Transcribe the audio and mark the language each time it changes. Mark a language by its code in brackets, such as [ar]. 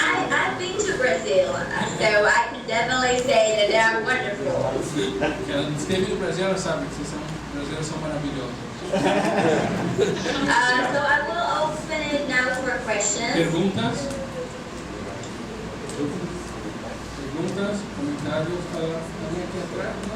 [en] I've been to Brazil, so I can definitely say that they are wonderful. [pt] Ela esteve no Brasil, ela sabe que vocês brasileiros são maravilhosos. [en] So I will open it now for questions. [pt] Perguntas? Perguntas, comentários, alguém aqui atrás?